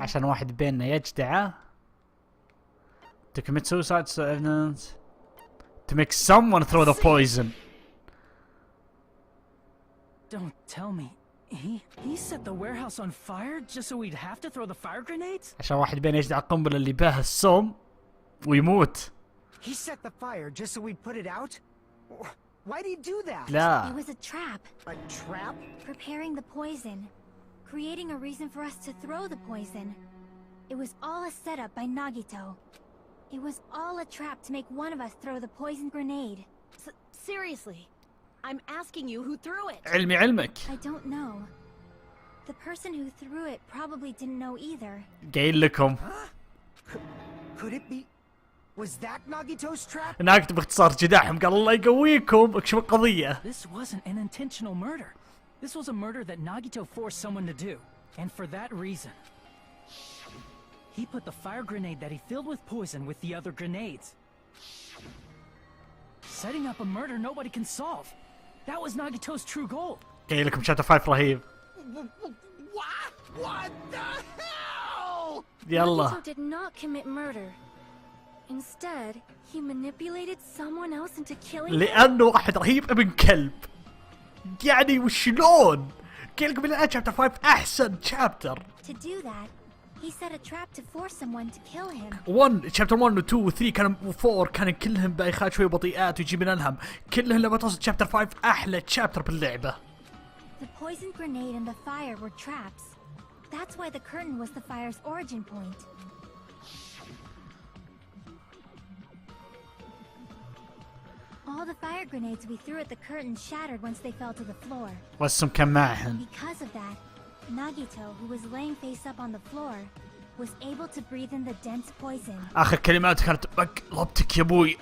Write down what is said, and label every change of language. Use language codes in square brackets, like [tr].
[ar] عشان واحد بيننا يجدعه. [en] To commit suicide so evidence. To make someone throw the poison. Don't tell me. He set the warehouse on fire just so we'd have to throw the fire grenades? [ar] عشان واحد بيننا يجدع القنبلة اللي بها السم ويموت. [en] He set the fire just so we'd put it out? Why'd he do that? It [ar] لا. [en] was a trap. A trap? Preparing the poison. Creating a reason for us to throw the poison. It was all a setup by Nagito. It was all a trap to make one of us throw the poison grenade. Seriously, I'm asking you who threw it. [ar] علمي علمك. [en] I don't know. The person who threw it probably didn't know either. [ar] قايل لكم. [en] Could it be? Was that Nagito's trap? [ar] ناقته باختصار جداحهم قال الله يقويكم اكشف القضية. [en] This wasn't an intentional murder. This was a murder that Nagito forced someone to do. And for that reason, he put the fire grenade that he filled with poison with the other grenades. Setting up a murder nobody can solve. That was Nagito's true goal. [ar] قايل لكم شابتر 5 رهيب. [en] What? What the hell? [ar] يلا. [en] Nagito did not commit murder. Instead, he manipulated someone else into killing him. [ar] لأنه واحد رهيب ابن كلب. يعني وشلون؟ قايل لكم الآن شابتر 5 أحسن شابتر. [en] To do that, he set a trap to force someone to kill him. [ar] 1 شابتر 1 و 2 و 3 كانوا و4 كانوا كلهم بايخات شوي بطيئات ويجيب لنا الهم. كلهم لما توصل شابتر 5 أحلى شابتر باللعبة. [en] The poison grenade and the fire were traps. That's why the curtain was the fire's origin point. All the fire grenades we threw at the curtain shattered once they fell to the floor. [ar] والسم كان معهن. [en] Because of that, Nagito, who was laying face up on the floor, was able to breathe in the dense poison. [ar] آخر كلمات كانت لبتك يا أبوي.